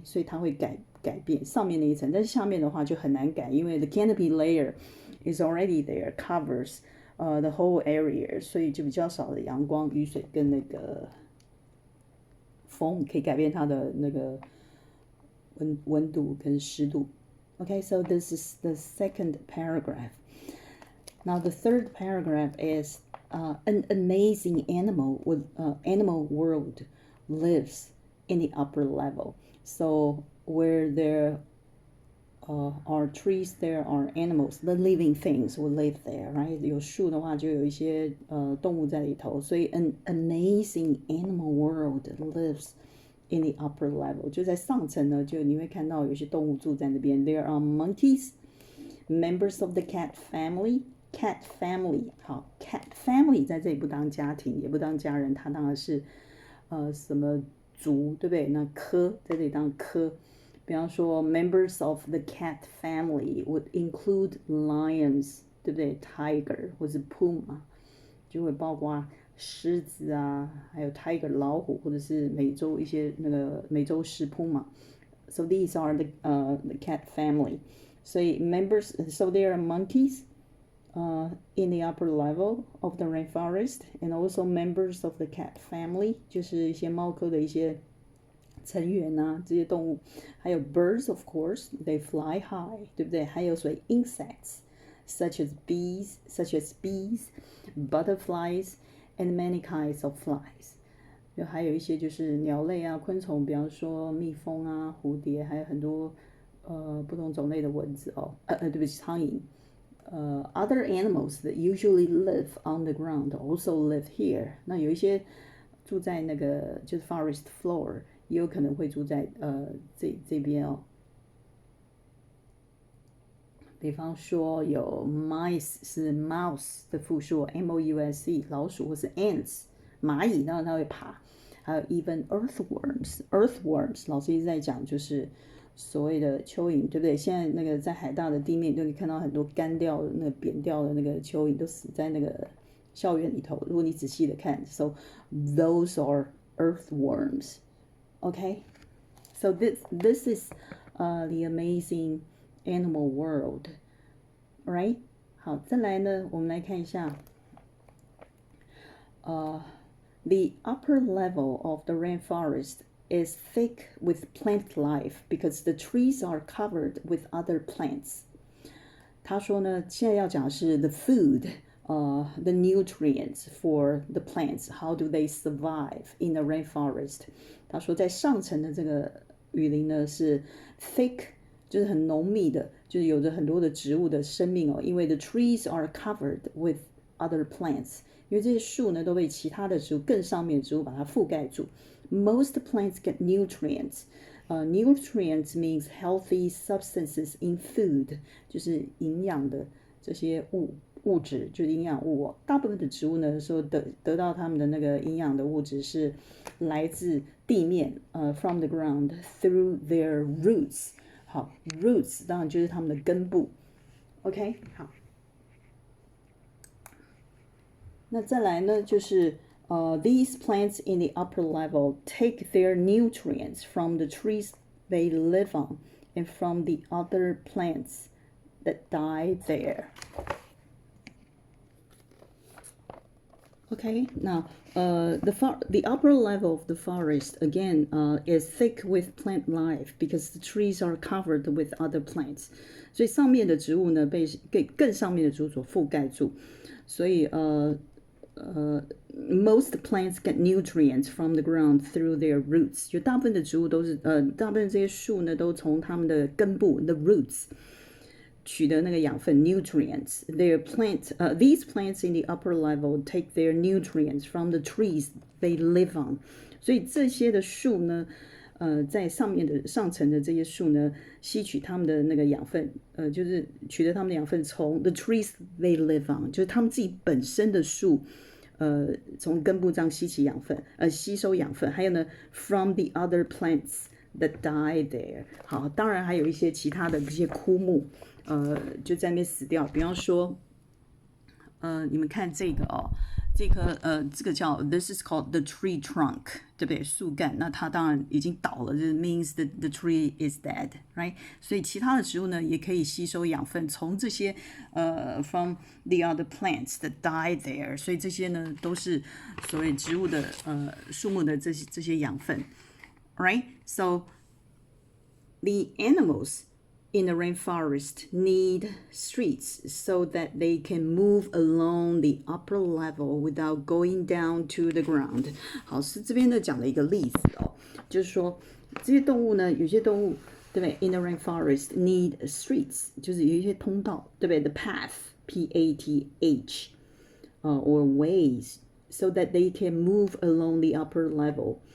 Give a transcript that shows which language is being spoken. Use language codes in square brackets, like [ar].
[zh] 所以它会改变上面那一层，但是下面的话就很难改，因为 [en] the canopy layer is already there, covers the whole area， [zh] 所以就比较少的阳光、雨水跟那个风可以改变它的那个温度跟湿度。 [en] Okay, so this is the second paragraph. Now the third paragraph is an amazing animal with animal world lives in the upper level. So where there are trees, there are animals. The living things will live there, right? [zh] 有树的话，就有一些动物在里头。所以 [en] an amazing animal world lives in the upper level. [zh] 就在上层呢，就你会看到有些动物住在那边。 [en] There are monkeys, members of the cat family. Cat family， [zh] 好 ， [en] cat family [zh] 在这里不当家庭，也不当家人，它当然是什么族，对不对？那科在这里当科，比方说 [en] members of the cat family would include lions， [zh] 对不对 ？ [en] Tiger [zh] 或是 puma， 就会包括狮子啊，还有 [en] tiger [zh] 老虎，或者是美洲一些那个美洲狮 puma。 [en] So these are the cat family. [zh] 所以 [en] members, so there are monkeys. In the upper level of the rainforest, and also members of the cat family， [zh] 就是一些猫科的一些成员啊，这些动物，还有 [en] birds of course, they fly high， [zh] 对不对？还有所谓 [en] insects, such as bees, butterflies, and many kinds of flies。 [zh] 就还有一些就是鸟类啊、昆虫，比方说蜜蜂啊、蝴蝶，还有很多不同种类的蚊子哦，对不起，苍蝇。 [en] Other animals that usually live on the ground also live here. [zh] 那有一些住在那个就是 [en] forest floor， [zh] 也有可能会住在这边哦。比方说有 [en] mice [zh] 是 [en] mouse [zh] 的复数 [en] mouse [zh] 老鼠，或是 [en] ants [zh] 蚂蚁，当然它会爬。还有 [en] even earthworms [zh] 老师一直在讲就是所谓的蚯蚓，对不对？现在那个在海大的地面，就可以看到很多干掉的、那个扁掉的那个蚯蚓，都死在那个校园里头。如果你仔细的看 [en] ，so those are earthworms. Okay, so this is the amazing animal world, right? [zh] 好，再来呢，我们来看一下 [en] the upper level of the rainforest is thick with plant life because the trees are covered with other plants. [zh] 他说呢，现在要讲的是 [en] the food, the nutrients for the plants. How do they survive in the rainforest? [zh] 他说在上层的这个雨林呢是 thick， 就是很浓密的，就是有着很多的植物的生命哦。因为 [en] the trees are covered with other plants， [zh] 因为这些树呢都被其他的植物更上面的植物把它覆盖住。 [en] Most plants get nutrients. Nutrients means healthy substances in food， [zh] 就是营养的这些物质，就是营养物哦。大部分的植物呢，说得到它们的那个营养的物质是来自地面， [en] from the ground through their roots。 [zh] 好 ， [en] roots [zh] 当然就是它们的根部。 OK， 好。那再来呢，就是 [en] these plants in the upper level take their nutrients from the trees they live on and from the other plants that die there. Okay, now the upper level of the forest again is thick with plant life because the trees are covered with other plants. [zh] 所以上面的植物呢被更上面的植物所覆盖住，所以 [en] most plants get nutrients from the ground through their roots. [zh] 就大部分的植物都是大部分这些树呢都从它们的根部 [en] the roots [zh] 取得那个养分 [en] nutrients. These plants in the upper level take their nutrients from the trees they live on. [zh] 所以这些的树呢在上层的这些树呢，吸取它们的那个养分，就是取得它们的养分从 [en] the trees they live on， [zh] 就是它们自己本身的树，从根部这样吸收养分，还有呢 [en] from the other plants that die there。 [zh] 好，当然还有一些其他的这些枯木，就在那边死掉，比方说，你们看这个哦，这个叫 [en] This is called the tree trunk， [zh] 对不对？树干，那它当然已经倒了，这 [en] means the tree is dead，right？ [zh] 所以其他的植物呢，也可以吸收养分，从这些 [en] from the other plants that die there， [zh] 所以这些呢都是所谓植物的树木的这些养分 ， [en] right？ So the animals in the rainforest need streets so that they can move along the upper level without going down to the ground。 [zh] 好，是这边呢讲了一个例子哦，就是说这些动物呢，有些动物对不对 ？ [en] In the rainforest need streets， [zh] 就是有一些通道，对不对 ？ [en] The path P-A-T-H， or ways so that they can move along the upper level。